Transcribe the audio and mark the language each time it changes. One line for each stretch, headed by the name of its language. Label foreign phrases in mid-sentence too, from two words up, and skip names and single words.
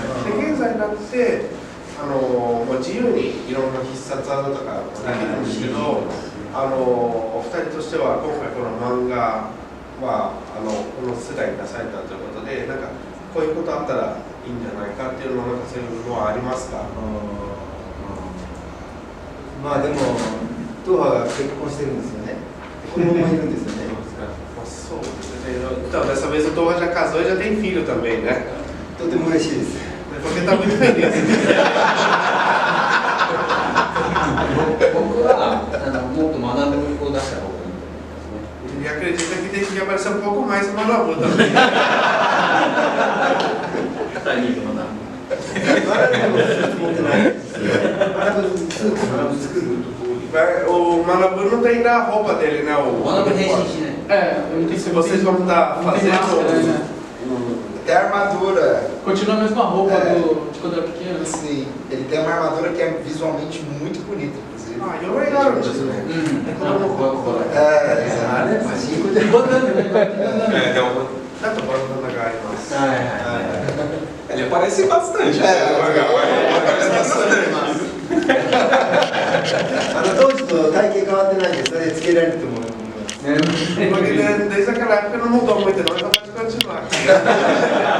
Japanese: で現在になってもう自由にいろんな必殺技とかできるんですけど、お二人としては今回この漫画はこの世代に出されたということで、なんかこういうことあったらいいんじゃないかっていうのはなんかそういうのはありますか？まあでも東波が結婚してるんですよね。子供もいるんですよね。そうですね。
Portuguese: Então, dessa vez o Torra já casou e já tem filho também, né?
Japanese: とても嬉しいです。
Portuguese: Porque tá muito feliz.
Japanese: 僕はもっと学ぶを出した方がいいと思いますね。
Portuguese: Ele acredita que tem que aparecer um pouco mais no Manabu também.
Japanese: 持ってないです。
Portuguese: O Manabu não tem ainda a roupa dele, né? O Manabu tem sim, É, eu não tenho se vocês vão estar fazendo. Tem a armadura. Continua a mesma roupa de quando era pequeno. Sim, ele tem uma armadura que é visualmente muito bonita, inclusive. Ah, eu legal disso, né? Ele aparece bastante.
Japanese: 当時と体型変わってないんで、それつけられると思います。
Portuguese: Porque desde aquela época não mudou muito, não, então pode continuar.